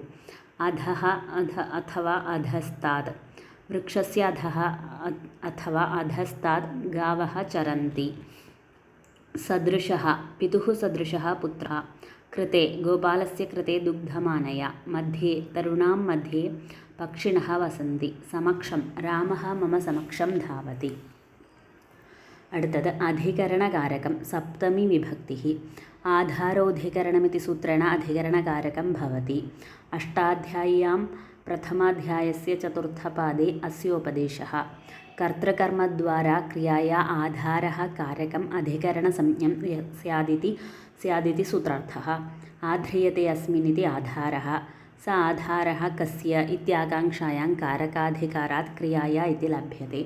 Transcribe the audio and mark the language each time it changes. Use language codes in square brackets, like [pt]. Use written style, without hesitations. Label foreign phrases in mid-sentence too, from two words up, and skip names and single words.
[sa] अधः अथवा अधस्तात् वृक्षस्य अधः अथवा अधस्तात् गावः चरन्ति। सदृशः पितुः सदृशः पुत्रः। कृते गोपालस्य कृते दुग्धमानय। मध्ये तरुणां मध्ये पक्षिणः वसन्ति। समक्षं रामः मम समक्षं धावति। അടുത്തത് അധികരണകാരകം സപ്തമി വിഭക്തിः ആധാരോധികരണമിതി സൂത്രേണ അധികരണകാരകം ഭവതി. അഷ്ടാധ്യാय्यां प्रथमाध्यायस्य चतुर्थपादे अस्योपदेशः कर्तृकर्मद्वारा क्रियाया आधारः कारकम् अधिकरणसंज्ञं स्यादिति सूत्रार्थः. आध्रियते अस्मिन्निति आधारः स आधारः कस्य इत्याकाङ्क्षायां कारकाधिकारात् क्रियाया इति लभ्यते.